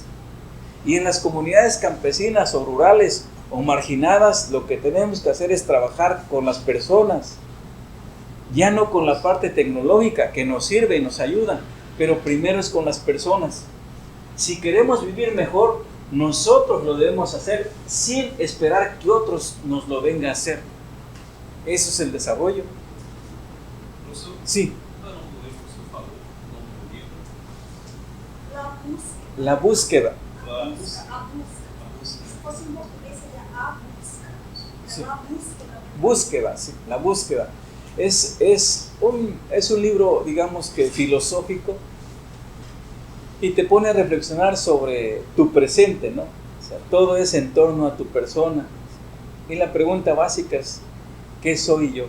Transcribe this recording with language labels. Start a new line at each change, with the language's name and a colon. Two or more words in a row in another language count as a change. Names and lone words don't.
Spanish: Y en las comunidades campesinas o rurales o marginadas, lo que tenemos que hacer es trabajar con las personas, ya no con la parte tecnológica que nos sirve y nos ayuda, pero primero es con las personas. Si queremos vivir mejor, nosotros lo debemos hacer sin esperar que otros nos lo vengan a hacer. Eso es el desarrollo.
Portuguese: Professor,
Spanish: Sí.
Portuguese: qual é o nome do livro que o senhor falou? O nome do livro?
Spanish: La búsqueda. La búsqueda.
Portuguese: A A busca. a busca. Se fosse em português seria a busca.
Spanish: Sí.
Portuguese: É uma búsqueda.
Spanish: Búsqueda, sí, la búsqueda. Es un libro, digamos que filosófico, y te pone a reflexionar sobre tu presente, ¿no? O sea, todo es en torno a tu persona. Y la pregunta básica es, ¿qué soy yo?